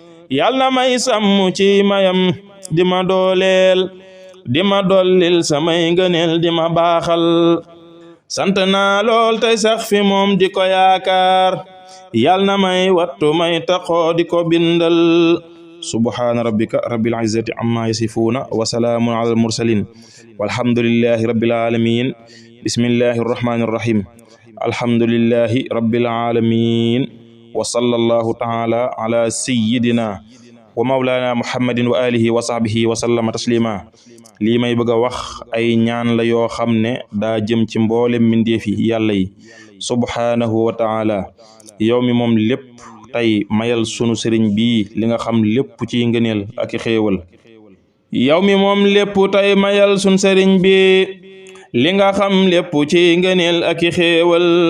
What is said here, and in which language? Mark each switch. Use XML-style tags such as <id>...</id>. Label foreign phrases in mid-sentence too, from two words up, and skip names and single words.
<wo>Yal na may sàmm ci mayam, di ma dooleel, di ma dollil samay ngëneel, di ma baaxal. Sant naa lool tey sax fi moom di ko yaakaar, yal na may wattu may taxoo di ko bindal.</wo> <ar>سبحان ربك رب العزة عما يصفون وسلام على المرسلين والحمد لله رب العالمين. بسم الله الرحمن الرحيم الحمد لله رب العالمين. وصلى الله تعالى على سيدنا ومولانا محمد وآله وصحبه وسلم تسليما.</ar> <wo>Lii may bëgg a wax ay ñaan la yoo xam ne daa jëm ci mboolem mbindeef yi Yàlla yi,</wo> <ar>سبحانه وتعالى.</ar> <wo>Yow mi moom lépp, tey mayal sunu sëriñ bi li nga xam lépp ci ngëneel ak i xéewal. Yow mi moom lépp, tey mayal sunu sëriñ bi li nga xam lépp ci ngëneel ak i xéewal.</wo>